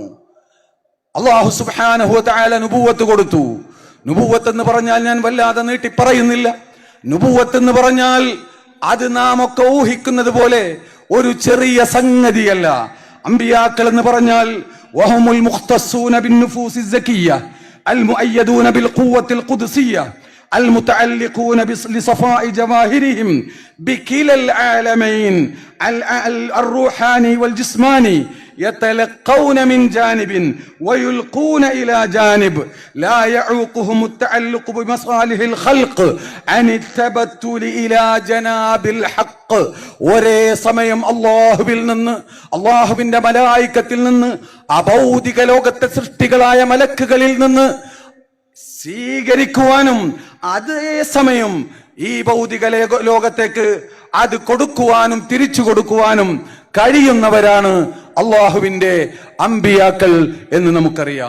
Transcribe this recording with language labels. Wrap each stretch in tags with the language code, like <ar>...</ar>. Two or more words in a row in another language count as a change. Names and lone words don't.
<ar>الله سبحانه وتعالى</ar> <ml>നുബുവത്ത് കൊടുത്തു. നുബുവത്ത് എന്ന് പറഞ്ഞാൽ ഞാൻ വല്ലാതെ നീട്ടി പറയുന്നില്ല. നുബുവത്ത് എന്ന് പറഞ്ഞാൽ അത് നാം ഒക്കെ ഊഹിക്കുന്നത് പോലെ ഒരു ചെറിയ സംഗതിയല്ല. അമ്പിയാക്കൾ എന്ന് പറഞ്ഞാൽ</ml> <ar>وهم المختصون بالنفوس الزكية المؤيدون بالقوة القدسية المتعلقون لصفاء جواهرهم بكلا العالمين الروحاني والجسماني يتلقون من جانب ويلقون إلى جانب لا يعوقهم التعلق بمصالح الخلق عن التبتل إلى جناب الحق.</ar> <ml>ഒരേ സമയം അല്ലാഹുവിൽ നിന്ന്, അല്ലാഹുവിന്റെ മലായികത്തിൽ നിന്ന്, അഭൗതിക ലോകത്തെ സൃഷ്ടികളായ മലക്കുകളിൽ നിന്ന് സ്വീകരിക്കുവാനും അതേ സമയം ഈ ഭൗതിക ലോകത്തേക്ക് അത് കൊടുക്കുവാനും തിരിച്ചു കൊടുക്കുവാനും കഴിയുന്നവരാണ് അള്ളാഹുവിന്റെ അമ്പിയാക്കൾ എന്ന് നമുക്കറിയാം.</ml>